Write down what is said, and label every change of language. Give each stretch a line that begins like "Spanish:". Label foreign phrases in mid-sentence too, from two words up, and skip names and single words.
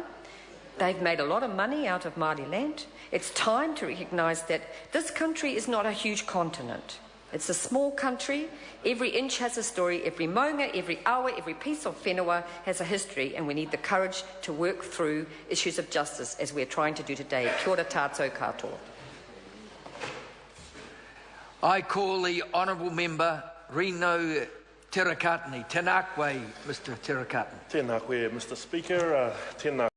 English: They've made a lot of money out of Māori land. It's time to recognise that this country is not a huge continent. It's a small country. Every inch has a story. Every maunga, every awa, every piece of whenua has a history, and we need the courage to work through issues of justice as we're trying to do today.
Māori: Kia ora tātou katoa.
English: I call the Honourable Member Rino Terakatini.
Māori: Tēnā koe, Mr Terakatini. Tēnā koe,
English: Mr Speaker.
Māori: Tēnā